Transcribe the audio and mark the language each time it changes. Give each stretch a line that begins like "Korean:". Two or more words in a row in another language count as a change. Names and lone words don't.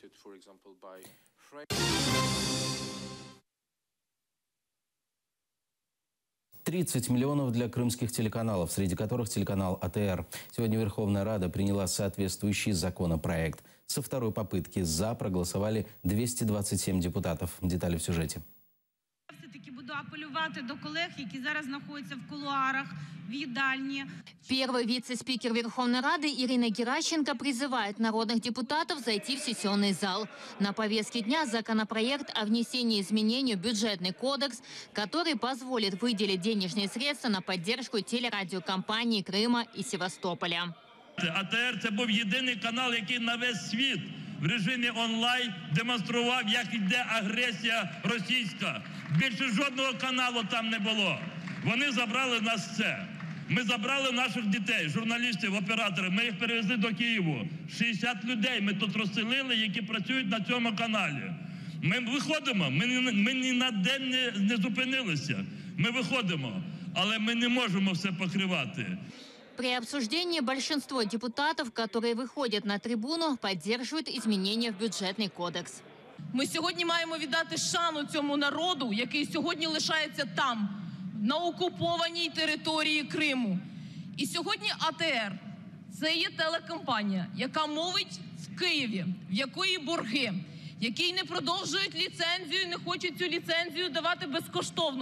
Russian: 30 миллионов для крымских телеканалов, среди которых телеканал АТР. Сегодня Верховная Рада приняла соответствующий законопроект. Со второй попытки «за» проголосовали 227 депутатов. Детали в сюжете.
Ukrainian: Все-таки буду апелювати до колег, які зараз знаходяться в кулуарах, в їдальні.
Russian: Первый вице-спикер Верховной Рады Ирина Геращенко призывает народных депутатов зайти в сессионный зал. На повестке дня законопроект о внесении изменений в бюджетный кодекс, который позволит выделить денежные средства на поддержку телерадиокомпании Крыма и Севастополя.
Ukrainian: АТР – це був єдиний канал, який на весь світ в режимі онлайн демонстрував, як йде агресія російська. Більше жодного каналу там не було. Вони забрали нас все. Ми забрали наших дітей, журналістів, операторів. Ми їх перевезли до Києву. 60 людей ми тут розселили, які працюють на цьому каналі. Ми виходимо, ми ні на день не зупинилися. Ми виходимо, але ми не можемо все покривати.
Russian: При обсуждении большинство депутатов, которые выходят на трибуну, поддерживают изменения в бюджетный кодекс.
Ukrainian: Ми сьогодні маємо віддати шану цьому народу, який сьогодні лишається там, на окупованій території Криму. І сьогодні АТР – це є телекомпанія, яка мовить в Києві, в якої борги, які не продовжують ліцензію, не хочуть цю ліцензію давати безкоштовно.